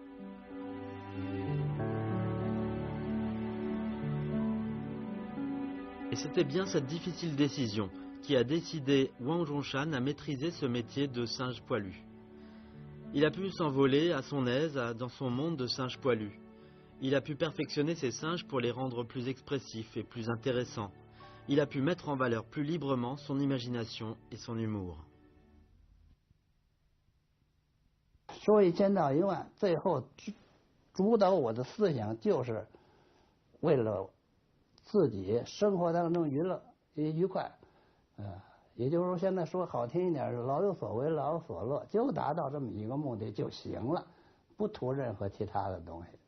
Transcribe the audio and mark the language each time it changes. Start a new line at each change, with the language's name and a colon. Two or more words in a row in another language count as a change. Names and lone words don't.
French: Et c'était bien cette difficile décision qui a décidé Wang Zhongshan à maîtriser ce métier de singe poilu. Il a pu s'envoler à son aise dans son monde de singes poilus. Il a pu perfectionner ses singes pour les rendre plus expressifs et plus intéressants. Il a pu mettre en valeur plus librement son imagination et son humour.
Chinese: 说一千道一万，最后主导我的思想就是为了自己生活当中愉快，也就是说现在说好听一点是老有所为老有所乐，就达到这么一个目的就行了，不图任何其他的东西。